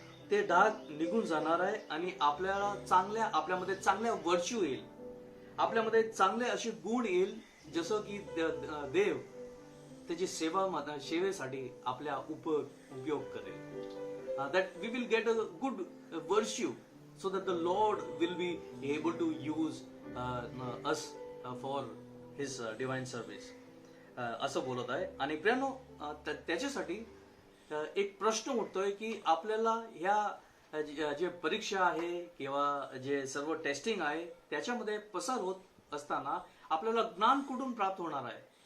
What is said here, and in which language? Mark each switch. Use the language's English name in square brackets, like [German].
[Marathi] ते डाग निघून जाणार आहे आणि आपल्यामध्ये चांगल्या वर्च्यू येईल, आपल्यामध्ये चांगले असे गुण येईल, जसं की देव त्याची सेवेसाठी आपल्या उपयोग करेल. [English] that we will get a good virtue so that the Lord will be able to use us for his divine service. [Marathi] असं बोलत आहे. आणि प्रियानो, त्याच्यासाठी एक प्रश्न उठतोय की आपल्याला ह्या जे परीक्षा आहे किंवा जे सर्व टेस्टिंग आहे त्याच्यामध्ये पसार होत असताना आपल्याला ज्ञान कुठून प्राप्त होणार आहे.